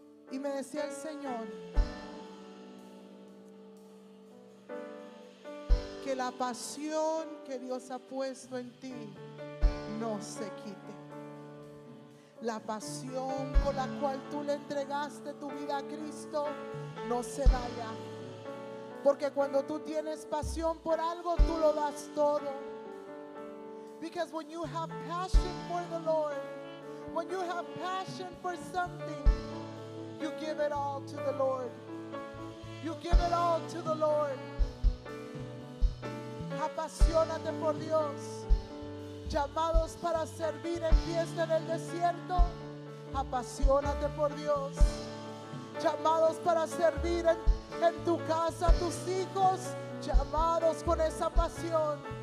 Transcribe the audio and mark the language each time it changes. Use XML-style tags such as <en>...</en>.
<es>Y me decía el Señor que la pasión que Dios ha puesto en ti no se quite. La pasión con la cual tú le entregaste tu vida a Cristo no se vaya. Porque cuando tú tienes pasión por algo, tú lo das todo.</es> <en>Because when you have passion for the Lord, when you have passion for something, you give it all to the Lord. You give it all to the Lord.</en> <es>Apasionate por Dios. Llamados para servir en fiesta en el desierto, apasionate por Dios. Llamados para servir en tu casa, tus hijos, llamados con esa pasión.</es>